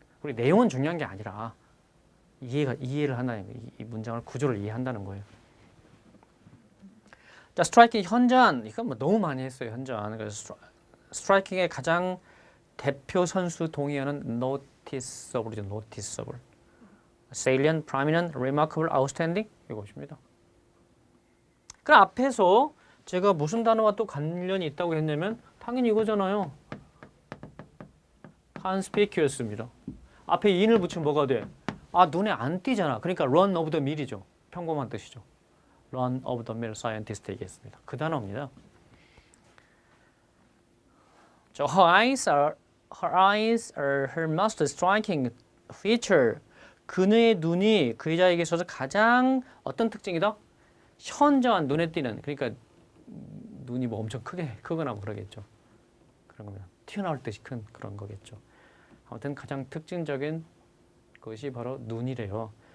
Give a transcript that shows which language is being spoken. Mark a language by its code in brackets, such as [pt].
[ko] 우리 내용은 중요한 게 아니라 이해를 한다는 거예요. 이 문장을 구조를 이해한다는 거예요. 자, 스트라이킹 현저한. 이건 뭐 너무 많이 했어요. 현저한. 그래서 스트라이킹의 가장 대표 선수 동의어는 noticeable이죠. [en] noticeable. salient, prominent, remarkable, outstanding 이것입니다. [ko] 그럼 앞에서 제가 무슨 단어와 또 관련이 있다고 했냐면 당연히 이거잖아요. conspicuous입니다. 앞에 in을 붙이면 뭐가 돼? 아, 눈에 안 띄잖아. 그러니까 run of the mill이죠. 평범한 뜻이죠. run of the mill scientist 얘기했습니다. 그 단어입니다. [en] Her eyes are her most striking feature. [ko] 그녀의 눈이 그 여자에게 있어서 가장 어떤 특징이다? 현저한 눈에 띄는. 그러니까 눈이 뭐 엄청 크거나 뭐 그러겠죠. 그런 거면 튀어나올 듯이 큰 그런 거겠죠. 아무튼 가장 특징적인 것이 바로 눈이래요.